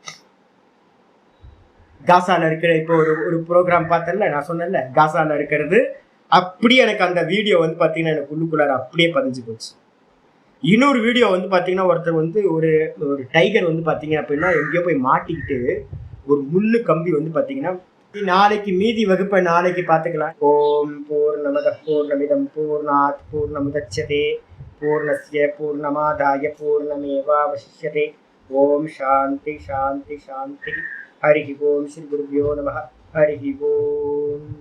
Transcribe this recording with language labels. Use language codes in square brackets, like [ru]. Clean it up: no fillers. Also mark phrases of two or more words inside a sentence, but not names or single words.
[ta] காசால இருக்கிற இப்போ ஒரு ஒரு ப்ரோக்ராம் பார்த்தேன்ல, நான் சொன்னேன்ல காசால இருக்கிறது, அப்படியே எனக்கு அந்த வீடியோ வந்து பார்த்தீங்கன்னா எனக்கு உள்ளுக்குள்ளார அப்படியே பதிஞ்சு போச்சு. இன்னொரு வீடியோ வந்து பார்த்தீங்கன்னா ஒருத்தர் வந்து ஒரு ஒரு டைகர் வந்து பார்த்தீங்க அப்படின்னா எங்கேயோ போய் மாட்டிக்கிட்டு ஒரு முள்ளு கம்பி வந்து பார்த்தீங்கன்னா, நாளைக்கு மீதி வகுப்பை நாளைக்கு பார்த்துக்கலாம். [sa] ओम् पूर्णमदः पूर्णमिदम् पूर्णात् पूर्णमुदच्यते पूर्णस्य पूर्णमादाय पूर्णमेवावशिष्यते. ओम् शान्तिः शान्तिः शान्तिः। हरिः ओम् श्री गुरुभ्यो नमः. हरिः ओम्.